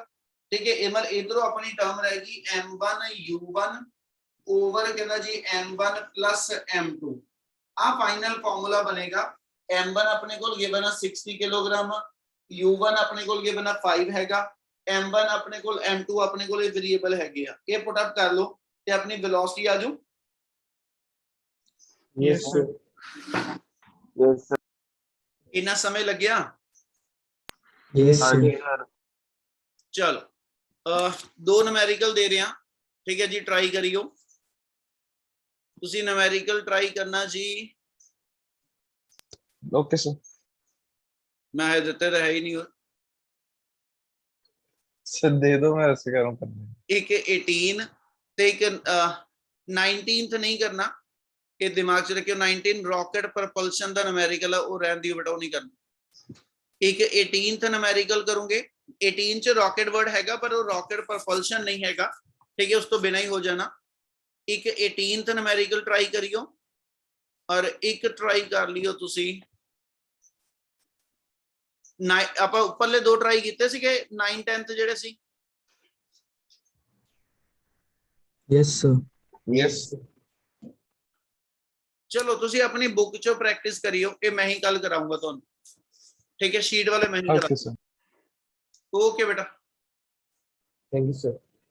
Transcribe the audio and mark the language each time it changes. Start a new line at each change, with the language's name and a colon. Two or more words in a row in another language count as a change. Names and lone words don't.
Punjabi: ਠੀਕ ਹੈ, ਇਹ ਮਤਲਬ ਇਧਰੋਂ ਆਪਣੀ ਟਰਮ ਰਹੇਗੀ m1 u1 ਓਵਰ ਕਹਿੰਦਾ ਜੀ
English: m1 plus m2।
Punjabi: ਆ ਫਾਈਨਲ ਫਾਰਮੂਲਾ ਬਣੇਗਾ। m1 ਆਪਣੇ ਕੋਲ ਗਿਵਨ ਆ 60 ਕਿਲੋਗ੍ਰਾਮ, u1 ਆਪਣੇ ਕੋਲ ਗਿਵਨ ਆ 5 ਹੈਗਾ, m1 ਆਪਣੇ ਕੋਲ m2 ਆਪਣੇ ਕੋਲ ਇਹ ਵੇਰੀਏਬਲ ਹੈਗੇ ਆ। ਇਹ
English: put up
Punjabi: ਕਰ ਲਓ ਤੇ ਆਪਣੀ ਵੈਲੋਸਿਟੀ ਆ ਜੂ।
English: Yes, sir. Yes, sir.
Punjabi: ਇੰਨਾ ਸਮੇਂ ਲੱਗਿਆ?
English: Yes, sir.
Punjabi: ਹਾਂਜੀ ਸਰ। ਚਲੋ ਦੋ ਨੂਮੈਰੀਕਲ ਦੇ ਰਿਹਾ। ਠੀਕ ਹੈ ਜੀ, ਟਰਾਈ ਕਰਿਓ ਤੁਸੀਂ ਨੂਮੈਰੀਕਲ ਟਰਾਈ ਕਰਨਾ ਜੀ।
English: Okay, sir.
Punjabi: ਮੈਂ ਇਹ ਦਿੱਤੇ ਤਾਂ ਹੈ ਹੀ ਨਹੀਂ ਹੋਰ।
Hindi: Sir, दे दो, मैं ऐसे कर रहा हूँ करने।
Punjabi: ਇੱਕ 18 ਤੇ ਇੱਕ 19th ਨਹੀਂ ਕਰਨਾ, ਇਹ ਦਿਮਾਗ 'ਚ ਰੱਖਿਓ। 19 ਰੌਕਟ ਪ੍ਰੋਪਲਸ਼ਨ ਦਾ ਨੂਮੈਰੀਕਲ ਆ, ਉਹ ਰਹਿਣ ਦਿਓ ਬੇਟਾ, ਉਹ ਨਹੀਂ ਕਰਨਾ। ਇੱਕ 18th ਨੂਮੈਰੀਕਲ ਕਰੋਗੇ। 18 ਚ ਰੌਕਟ ਵਰਡ ਹੈਗਾ ਪਰ ਉਹ ਰੌਕਟ ਪ੍ਰੋਪਲਸ਼ਨ ਨਹੀਂ ਹੈਗਾ। ਠੀਕ ਹੈ, ਉਸ ਤੋਂ ਬਿਨਾਂ ਹੀ ਹੋ ਜਾਣਾ। ਇੱਕ 18th ਨੂਮੈਰੀਕਲ ਟਰਾਈ ਕਰਿਓ ਔਰ ਇੱਕ ਟਰਾਈ ਕਰ ਲਿਓ ਤੁਸੀਂ ਆਪਾਂ ਉੱਪਰਲੇ ਦੋ ਟਰਾਈ ਕੀਤੇ ਸੀਗੇ 9 10th ਜਿਹੜੇ ਸੀ।
English: Yes, sir. Yes.
Punjabi: ਚਲੋ ਤੁਸੀਂ ਆਪਣੀ ਬੁੱਕ ਚੋਂ ਪ੍ਰੈਕਟਿਸ ਕਰਿਓ, ਇਹ ਮੈਂ ਹੀ ਕੱਲ ਕਰਾਉਂਗਾ ਤੁਹਾਨੂੰ। ਠੀਕ ਹੈ, ਸ਼ੀਟ ਵਾਲੇ ਮੈਂ ਹੀ
English: Okay,
Punjabi: ਕਰਾਉਂਗਾ।
English: sir.
Punjabi: ਓਕੇ ਬੇਟਾ।
English: Thank you, sir.